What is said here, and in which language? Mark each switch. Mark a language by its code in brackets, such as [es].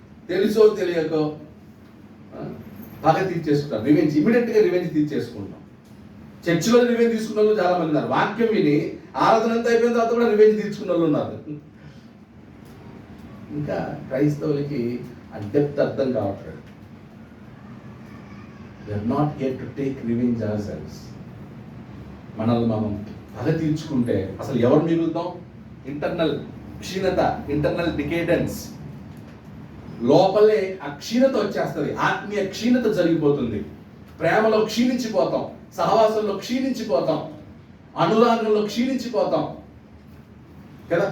[te] తెలుసో తెలియకో పగ తీర్చేసుకుంటాం. ఇమీడియట్గా రివెంజ్ తీర్చేసుకుంటాం. చర్చిలో రివెంజ్ తీసుకున్న వాళ్ళు చాలా మంది ఉన్నారు. వాక్యం విని ఆరాధన అంతా అయిపోయిన తర్వాత కూడా రివెంజ్ తీసుకున్న వాళ్ళు ఉన్నారు. ఇంకా క్రైస్తవులకి ఆ డెప్త్ అర్థం కావట్లేదు. [en] We are not here to take revenge ourselves. [te] మనల్ని మనం పగ తీర్చుకుంటే అసలు ఎవరు మిగులుతాం? ఇంటర్నల్ క్షీణత, ఇంటర్నల్ డికేడెన్స్. లోపలే ఆ క్షీణత వచ్చేస్తుంది, ఆత్మీయ క్షీణత జరిగిపోతుంది. ప్రేమలో క్షీణించిపోతాం, సహవాసంలో క్షీణించిపోతాం, అనురాగంలో క్షీణించిపోతాం కదా.